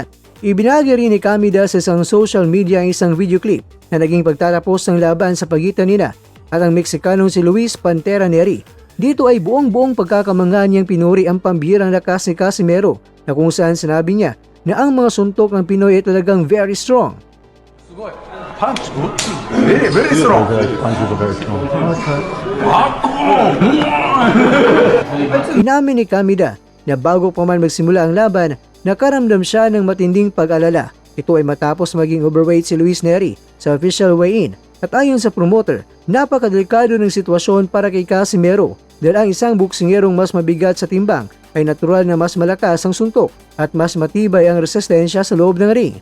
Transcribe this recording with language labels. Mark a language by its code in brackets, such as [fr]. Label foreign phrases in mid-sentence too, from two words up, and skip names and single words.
[tl] Ibinahagi rin ni Kamida sa isang [en] social media [tl] ang isang [en] video clip [tl] na naging pagtatapos ng laban sa pagitan nila at ang Meksikanong si Luis Pantera Neri. Dito ay buong pagkakamangha niyang pinuri ang pambihirang lakas ni Casimero na kung saan sinabi niya na ang mga suntok ng Pinoy ay talagang [en] very strong. [ja] すごいパンチごっつ [en] very strong. [tl] Inamin ni Kamida na bago pa man magsimula ang laban, nakaramdam siya ng matinding pag-alala. Ito ay matapos maging overweight si Luis Neri sa [en] official weigh-in. [tl] At ayon sa promoter, napakadelikado ng sitwasyon para kay Casimero dahil ang isang boksingerong mas mabigat sa timbang ay natural na mas malakas ang suntok at mas matibay ang resistensya sa loob ng ring.